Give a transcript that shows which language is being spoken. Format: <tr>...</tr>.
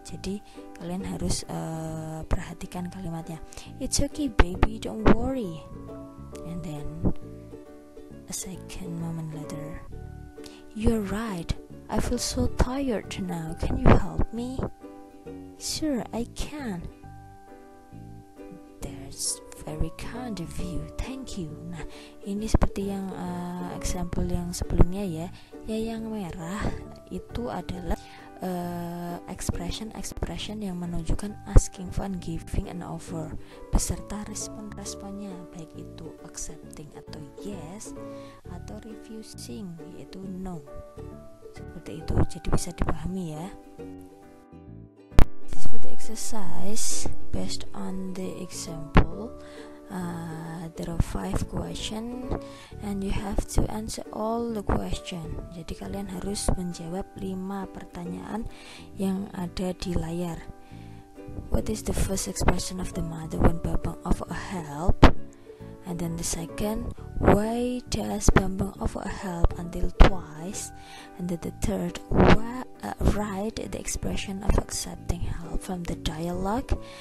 <id>Jadi kalian harus perhatikan kalimatnya.</id> <en>It's okay, baby. Don't worry. And then a second moment later, you're right. I feel so tired now. Can you help me? Sure, I can. That's very kind of you. Thank you.</en> <id>Nah, ini seperti yang example yang sebelumnya ya. Ya, yang merah itu adalah expression yang menunjukkan asking for and giving an offer beserta respon-responnya, baik itu accepting atau yes atau refusing yaitu no. Seperti itu, jadi bisa dipahami ya.</id> <en>This is for the exercise based on the example. There are 5 questions and you have to answer all the question.</en> <id>Jadi kalian harus menjawab 5 pertanyaan yang ada di layar.</id> <en>What is the first expression of the mother when Bambang offer a help? And then the second, why does Bambang offer a help until twice? And then the third, write the expression of accepting help from the dialogue.</en>